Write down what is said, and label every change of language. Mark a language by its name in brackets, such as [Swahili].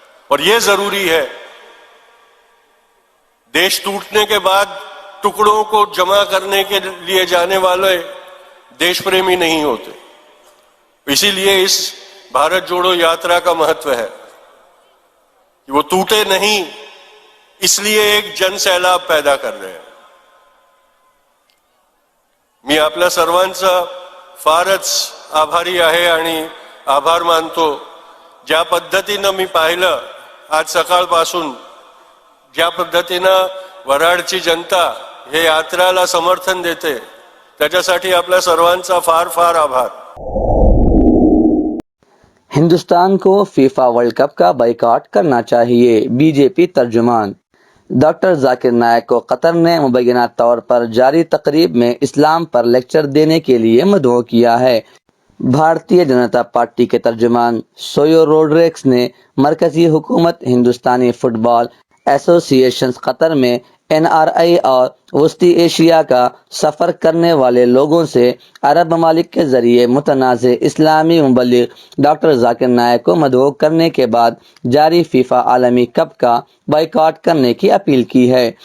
[Hindi] और ये जरूरी है, देश टूटने के बाद टुकड़ों को जमा करने के लिए जाने वाले देश प्रेमी नहीं होते। इसीलिए इस भारत जोड़ो यात्रा का महत्व है कि वो टूटे नहीं, इसलिए एक जनसैलाब पैदा कर रहे हैं। [Marathi] मी आपल्या सर्वांचा फारच आभारी आहे आणि आभार मानतो। ज्या पद्धतीनं मी पाहिलं आज सकाळपासून, ज्या पद्धतीनं वऱ्हाडची जनता हे यात्रेला समर्थन देते, त्याच्यासाठी आपल्या सर्वांचा फार फार आभार। [Hindi] हिंदुस्तान को फीफा वर्ल्ड कप का बाइकआउट करना चाहिए, बीजेपी तर्जुमान। डॉक्टर जाकिर नायक को कतर ने मुबैना तौर पर जारी तकरीब में इस्लाम पर लेक्चर देने के लिए मदऊ किया है। भारतीय जनता पार्टी के तर्जुमान सोयो रोड्रिक्स ने मरकजी हुकूमत, हिंदुस्तानी फुटबॉल एसोसिएशन कतर में NRI और वस्ती एशिया का सफ़र करने वाले लोगों से अरब ममालिक के ज़रिए मुतनाज़ इस्लामी मुबल्लिग डॉक्टर जाकिर नायक को मदऊ करने के बाद जारी फीफा आलमी कप का बाइकआउट करने की अपील की है।